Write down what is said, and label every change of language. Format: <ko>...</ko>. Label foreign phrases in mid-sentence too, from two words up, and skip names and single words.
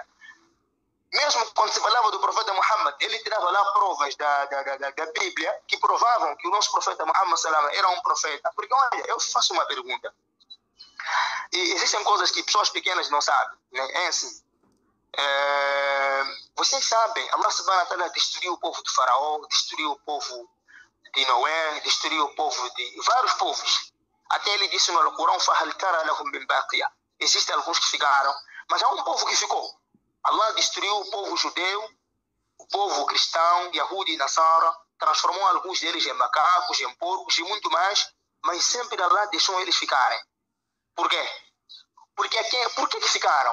<pt>Mesmo quando se falava do profeta Muhammad, ele tirava lá provas da Bíblia que provavam que o nosso profeta Muhammad era um profeta. Porque, olha, eu faço uma pergunta. E existem coisas que pessoas pequenas não sabem, né? É assim. Vocês sabem, Allah</pt> <ar>سبحانه وتعالى</ar> <pt>destruiu o povo de Faraó, destruiu o povo de Noé, destruiu o povo de vários povos. Até ele disse no Alcorão,</pt> <ar>فَهَلْ تَرَى لَهُمْ مِنْ بَاقِيَةٍ.</ar> <pt>Existem alguns que ficaram, mas há um povo que ficou. Allah destruiu o povo judeu, o povo cristão, Yahudi e Nasara, transformou alguns deles em macacos, em porcos e muito mais, mas sempre Allah deixou eles ficarem. Por quê? Por que ficaram?</pt>